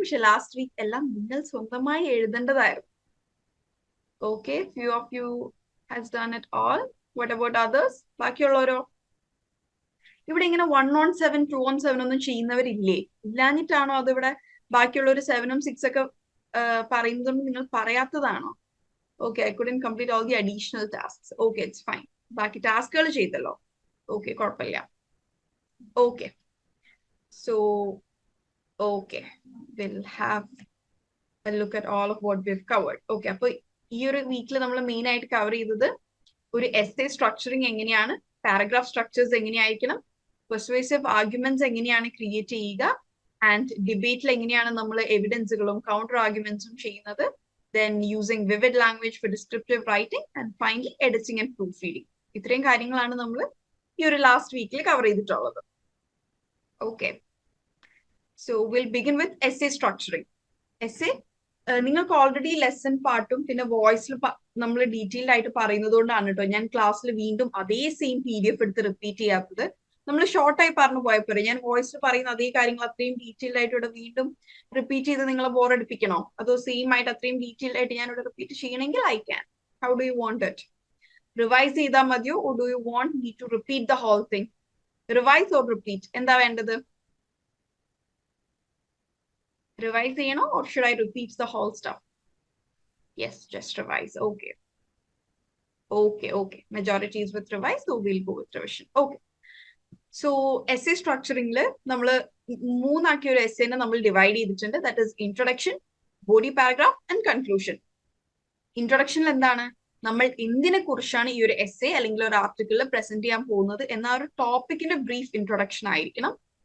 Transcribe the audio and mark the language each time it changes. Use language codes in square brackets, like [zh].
[ml] പക്ഷെ last week എല്ലാം നിങ്ങൾ സ്വന്തമായി എഴുതേണ്ടതായിരുന്നു. [en] Okay, few of you has done it all. What about others? [ml] ബാക്കിയുള്ളവരോ? ഇവിടെ ഇങ്ങനെ 1 on 7, 2 on 7 ഒന്നും ചെയ്യുന്നവരില്ലേ? ഇല്ലാഞ്ഞിട്ടാണോ അതിവിടെ ബാക്കിയുള്ളവർ 7ഉം 6 ഒക്കെ പറയുന്നതുകൊണ്ട് നിങ്ങൾ പറയാത്തതാണോ? [en] Okay, I couldn't complete all the additional tasks. Okay, it's fine. [ml] ബാക്കി ടാസ്കുകൾ ചെയ്തല്ലോ. Okay, കുഴപ്പമില്ല. [en] Okay. So, okay. We'll have a look at all of what we've covered. [ml] Okay, അപ്പോൾ ഈ ഒരു വീക്കിൽ നമ്മൾ മെയിൻ ആയിട്ട് കവർ ചെയ്തത് ഒരു എസ്സേ സ്ട്രക്ചറിങ് എങ്ങനെയാണ്, പാരഗ്രാഫ് സ്ട്രക്ചേഴ്സ് എങ്ങനെയായിരിക്കണം, പെർസ്വേസീവ് ആർഗ്യുമെന്റ്സ് എങ്ങനെയാണ് ക്രിയേറ്റ് ചെയ്യുക, ആൻഡ് ഡിബേറ്റിൽ എങ്ങനെയാണ് നമ്മൾ എവിഡൻസുകളും കൗണ്ടർ ആർഗ്യുമെന്റ്സും ചെയ്യുന്നത്, [en] then using vivid language for descriptive writing, and finally editing and proofreading. [ml] ഇത്രയും കാര്യങ്ങളാണ് നമ്മൾ ഈ ഒരു ലാസ്റ്റ് വീക്കിൽ കവർ ചെയ്തിട്ടുള്ളത്. [en] Okay, so we'll begin with essay structuring. [ml] Essay നിങ്ങൾക്ക് ഓൾറെഡി ലെസൺ പാർട്ടും പിന്നെ വോയിസിൽ നമ്മൾ ഡീറ്റെയിൽഡ് ആയിട്ട് പറയുന്നത് കൊണ്ടാണ് കേട്ടോ ഞാൻ ക്ലാസ്സിൽ വീണ്ടും അതേ സെയിം PDF എടുത്ത് റിപ്പീറ്റ് ചെയ്യാത്തത്. നമ്മൾ ഷോർട്ടായി പറഞ്ഞു പോയപ്പോഴേ ഞാൻ വോയിസിൽ പറയുന്ന അതേ കാര്യങ്ങൾ അത്രയും ഡീറ്റെയിൽഡ് ആയിട്ട് ഇവിടെ വീണ്ടും റിപ്പീറ്റ് ചെയ്ത് നിങ്ങളെ ബോറടിപ്പിക്കണോ? അതോ സെയിം ആയിട്ട് അത്രയും ഡീറ്റെയിൽഡ് ആയിട്ട് ഞാൻ ഇവിടെ റിപ്പീറ്റ് ചെയ്യണമെങ്കിൽ [en] I can. How do you want it? [ml] Revise ചെയ്താൽ മതിയോ? [en] Or do you want me to repeat the whole thing? Revise or repeat? [ml] എന്താ വേണ്ടത്? [en] Revise [ml] ചെയ്യണോ [en] or should I repeat the whole stuff? Yes, just revise. Okay. Majority is with revise, so we'll go with revision. Okay. [ml] So essay structuring നമ്മൾ മൂന്നാക്കിയ ഒരു എസ്സേനെ നമ്മൾ divide ചെയ്തിട്ടുണ്ട്. [en] That is introduction, body paragraph and conclusion. [ml] ഇൻട്രൊഡക്ഷനിൽ എന്താണ്, നമ്മൾ എന്തിനെ കുറിച്ചാണ് ഈ ഒരു എസ്സേ അല്ലെങ്കിൽ ഒരു ആർട്ടിക്കിളിൽ പ്രസന്റ് ചെയ്യാൻ പോകുന്നത് എന്ന ഒരു ടോപ്പിക്കിന്റെ ബ്രീഫ് ഇൻട്രൊഡക്ഷൻ ആയിരിക്കണം.